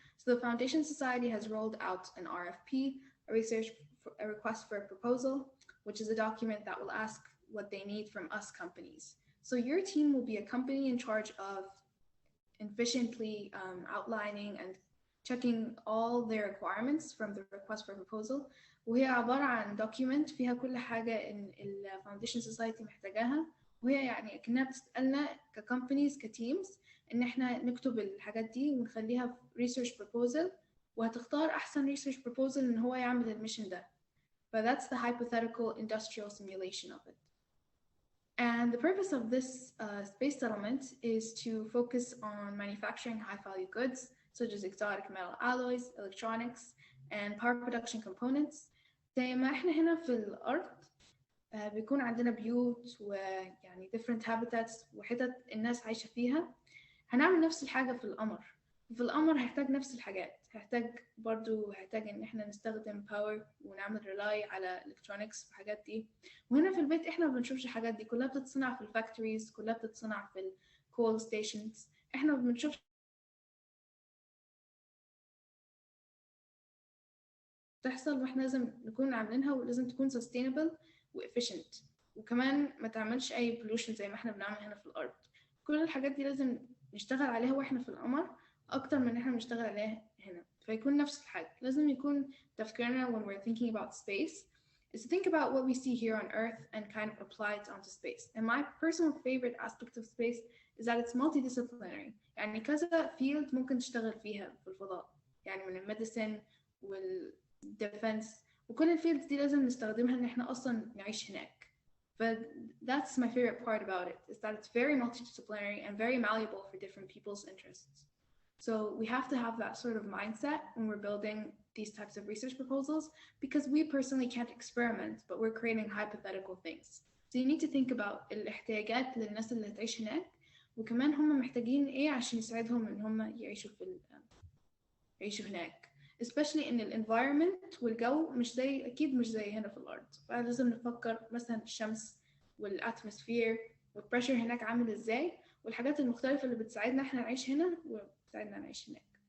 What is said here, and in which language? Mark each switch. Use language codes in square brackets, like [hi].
[en] So the Foundation Society has rolled out an RFP, a request for a proposal, which is a document that will ask what they need from us companies. So your team will be a company in charge of efficiently outlining and checking all their requirements from the request for proposal. [ar] وهي عبارة عن document فيها كل حاجة إن ال Foundation Society محتاجاها، وهي يعني كأنها بتسألنا كcompanies كteams إن إحنا نكتب الحاجات دي ونخليها في research proposal، وهتختار أحسن research proposal إن هو يعمل الميشن ده. [en] But that's the hypothetical industrial simulation of it. And the purpose of this space settlement is to focus on manufacturing high-value goods, such as exotic metal alloys, electronics, and power production components. [ar] زي ما احنا هنا في الأرض بيكون عندنا بيوت ويعني [en] different habitats [ar] وحتت الناس عايشة فيها، هنعمل نفس الحاجة في القمر. في القمر هيحتاج نفس الحاجات، هيحتاج إن احنا نستخدم power ونعمل rely على electronics وحاجات دي. وهنا في البيت احنا ما بنشوفش الحاجات دي، كلها بتتصنع في الفاكتوريز، كلها بتتصنع في الكول ستيشنز. احنا ما بنشوفش تحصل، واحنا لازم نكون عاملينها ولازم تكون sustainable وefficient، وكمان ما تعملش اي pollution زي ما احنا بنعمل هنا في الارض. كل الحاجات دي لازم نشتغل عليها واحنا في القمر اكتر من احنا بنشتغل عليها هنا، فيكون نفس الحاجه. لازم يكون تفكيرنا [en] when we're thinking about space is to think about what we see here on Earth and kind of apply it onto space. And my personal favorite aspect of space is that it's multidisciplinary. [ar] يعني كذا field ممكن تشتغل فيها في الفضاء، يعني من الميديسن والديفنس، وكل الفيلدز دي لازم نستخدمها إن إحنا أصلاً نعيش هناك. [en] But that's my favorite part about it, is that it's very multidisciplinary and very malleable for different people's interests. So we have to have that sort of mindset when we're building these types of research proposals, because we personally can't experiment, but we're creating hypothetical things. So you need to think about [ar] الاحتياجات للناس اللي هتعيش هناك، وكمان هم محتاجين إيه عشان يساعدهم إن هم يعيشوا هناك. [en] especially in the environment [ar] والجو أكيد مش زي هنا في الأرض، فلازم نفكر مثلا الشمس والاتموسفير والبريشر هناك عامل إزاي، والحاجات المختلفة اللي بتساعدنا إحنا نعيش هنا وبتساعدنا نعيش هناك.